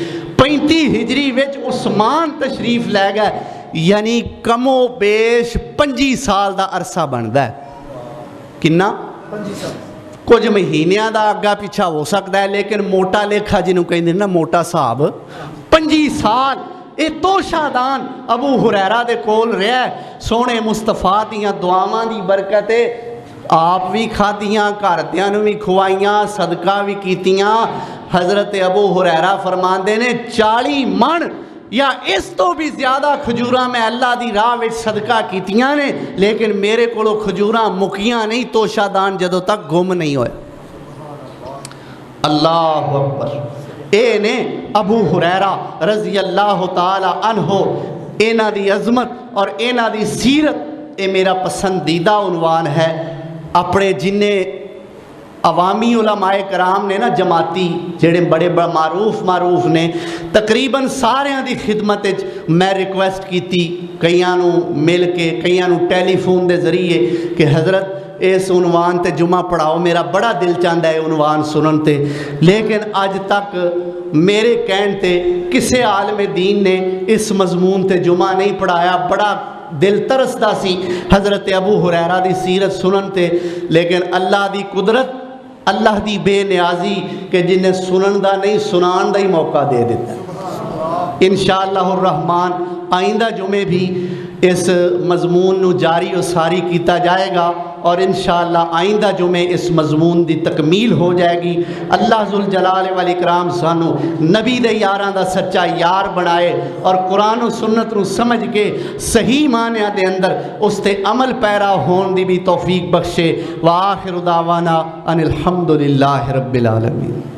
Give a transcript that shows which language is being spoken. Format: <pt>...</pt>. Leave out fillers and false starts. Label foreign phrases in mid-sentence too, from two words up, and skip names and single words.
<pa>35 ہجری وچ عثمان تشریف لے گئے، یعنی کم و بیش 25 سال دا عرصہ بندا ہے۔ کنا؟ 25 سال۔ کچھ مہینیاں دا آگا پیچھا ہو سکتا ہے، لیکن موٹا لیکھا جنہوں کہیں نا موٹا صاحب 25 سال اے توشہ دان ابو ہریرہ دے کول رہا ہے۔ سونے مصطفیٰ دیاں دعاواں دی برکت ہے، آپ بھی کھادیاں، گھردیاں نوں بھی کھوائیاں، صدقہ بھی کیتیاں۔ حضرت ابو ہریرہ فرماندے نے 40 من یا اس تو بھی زیادہ کھجوراں میں اللہ دی راہ وچ صدقہ کیتیاں نے، لیکن میرے کولو کھجوراں مکیاں نہیں توشہ دان جدوں تک گم نہیں ہوئے۔</pa> <ar>اللہ اکبر۔</ar> <pa>اے نے ابو ہریرہ</pa> <ar>رضی اللہ تعالی عنہ،</ar> <pa>اینا دی عظمت اور اینا دی سیرت اے میرا پسندیدہ عنوان ہے۔ اپنے جننے عوامی علماء کرام نے نا جماعتی جڑے بڑے معروف نے تقریباً ساریاں دی خدمت میں ریکویسٹ کی تھی، کئیاں نو مل کے کئیاں نو ٹیلی فون دے ذریعے کہ حضرت اس عنوان تے جمعہ پڑھاؤ، میرا بڑا دل چاہتا ہے عنوان سنن تے، لیکن اج تک میرے کہن تے کسے عالم دین نے اس مضمون تے جمعہ نہیں پڑھایا۔ بڑا دل ترسدا سی حضرت ابو ہریرہ دی سیرت سنن تے، لیکن اللہ دی قدرت، اللہ دی بے نیازی کہ جنہیں سنن دا نہیں سنان دا ہی موقع دے دیتا ہے۔</pa> <ar>انشاءاللہ الرحمن</ar> <pa>آئندہ جمعے بھی اس مضمون نو جاری و ساری کیتا جائے گا، اور</pa> <ar>انشاءاللہ</ar> <pa>آئندہ جمعے اس مضمون دی تکمیل ہو جائے گی۔ اللہ ذوالجلال والاکرام سانو نبی دے یاراں دا سچا یار بنائے، اور قرآن و سنت نو سمجھ کے صحیح معنی دے اندر اس تے عمل پیرا ہون دی بھی توفیق بخشے۔</pa> <ar>وآخر دعوانا ان الحمدللہ رب العالمین۔</ar>